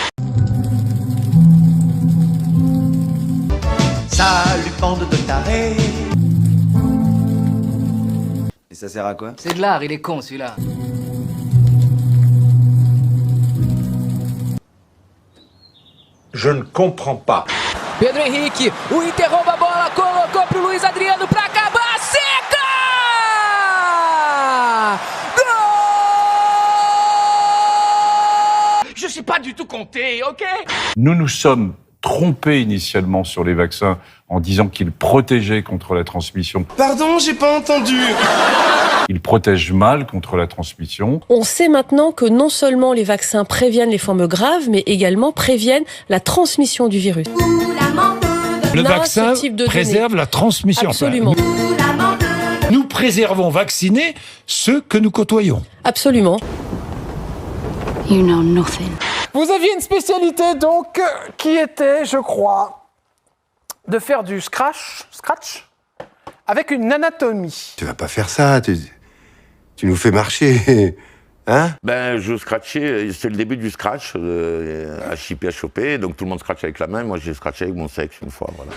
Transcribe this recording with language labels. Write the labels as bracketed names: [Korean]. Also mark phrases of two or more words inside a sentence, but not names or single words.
[French] Salut bande de tarés. Et ça sert à quoi? C'est de l'art, il est con celui-là. Je ne comprends pas. [Portuguese] Pedro Henrique, o Inter rouba a bola, colocou pro Luiz Adriano pra acabar, seca! Gol! [French] Je sais pas du tout compter, ok? Nous nous sommes trompés initialement sur les vaccins en disant qu'ils protégeaient contre la transmission. Pardon, j'ai pas entendu. Ils protègent mal contre la transmission. On sait maintenant que non seulement les vaccins préviennent les formes graves, mais également préviennent la transmission du virus. Le vaccin préserve la transmission. Absolument. Nous préservons vaccinés ceux que nous côtoyons. Absolument. [English] You know nothing. [French] Vous aviez une spécialité donc qui était, je crois, de faire du scratch avec une anatomie. Tu vas pas faire ça, tu nous fais marcher, hein? Ben, je scratchais, c'est le début du scratch, à chipper, à choper, donc tout le monde scratch avec la main, moi j'ai scratché avec mon sexe une fois, voilà.